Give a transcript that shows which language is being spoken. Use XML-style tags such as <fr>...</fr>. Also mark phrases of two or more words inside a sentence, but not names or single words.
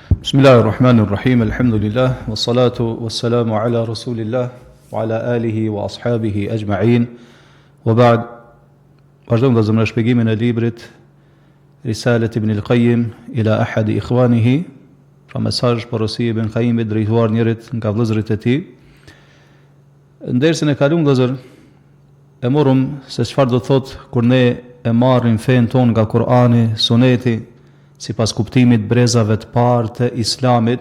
<ar>بسم الله الرحمن الرحيم، الحمد لله، والصلاة والسلام على رسول الله، وعلى آله وأصحابه أجمعين، وبعد.</ar> <sq>Vazhdojmë dhe zëmëra shpjegimin e librit Risalet ibn al-Qayyim ila ahadi ikhwanihi, pra mesazh porosi ibn Qayyimit drejtuar njërit nga vëllezërit e tij. Ndërsa ne kalum vëllezër, e morëm se çfarë do thot kur ne e marrim fen ton nga Kur'ani, Suneti, si pas kuptimit brezave të parë të islamit.</sq>